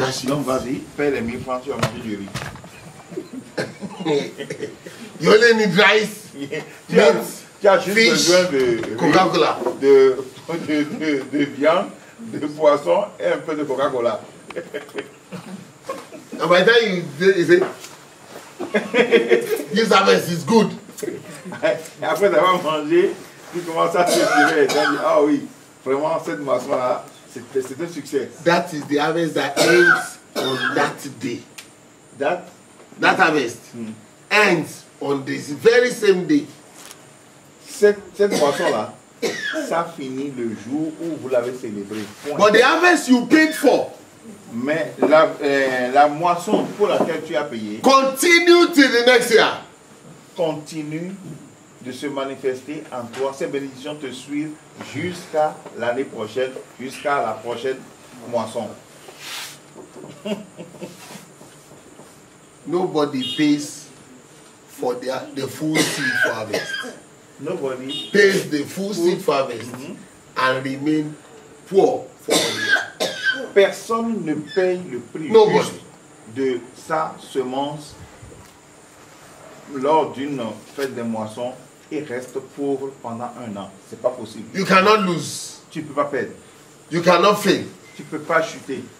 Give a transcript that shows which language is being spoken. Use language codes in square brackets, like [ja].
[fr] Donc vas-y, paie les 1000 francs, tu vas manger du riz. [en] You only need rice, [fr] Tu as juste [en] fish, [fr] besoin de [en] Coca-Cola. [fr] de viande, de poisson et un peu de Coca-Cola. [en] And by the time you say, this harvest is good. [fr] Et après avoir mangé, tu commences à te tirer et tu dis, ah oui, vraiment cette moisson-là, c'est un succès. [en] That is the harvest that ends on that day. That harvest ends on this very same day. [fr] Cette moisson-là, ça finit le jour où vous l'avez célébré. Point. [en] But the harvest you paid for, [fr] mais la moisson pour laquelle tu as payé [en] continue till the next year. [fr] Continue de se manifester en toi. Ces bénédictions te suivent jusqu'à l'année prochaine, jusqu'à la prochaine moisson. [en] Nobody pays for the full seed for harvest. Nobody pays the full seed for harvest and remain poor for 1 year. [fr] Personne ne paye le prix juste de sa semence lors d'une fête de moisson et reste pauvre pendant 1 an. C'est pas possible. [en] You cannot lose. [fr] Tu peux pas perdre. [en] You cannot fail. [fr] Tu peux pas chuter.